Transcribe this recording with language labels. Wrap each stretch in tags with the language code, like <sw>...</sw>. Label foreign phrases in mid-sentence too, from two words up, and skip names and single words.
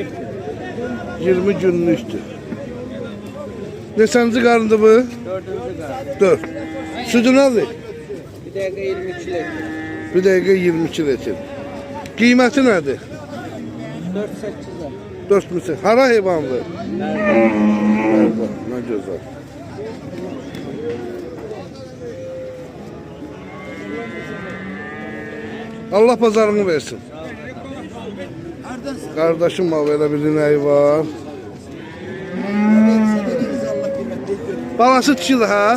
<az>20 günlüktür. Neçənci qarındı bu? 4. qarın. 4. Sütü nədir? Bir dəqiqə 22 litr. Bir dəqiqə 22 litr. Qiyməti nədir? 4-8 lira. 4 hara heyvandır?</az> <tr>Nerede? Ne güzel. Allah pazarını versin. Kardeşim var, böyle bir ineği var.</tr> <az>Balası çil ha?</az>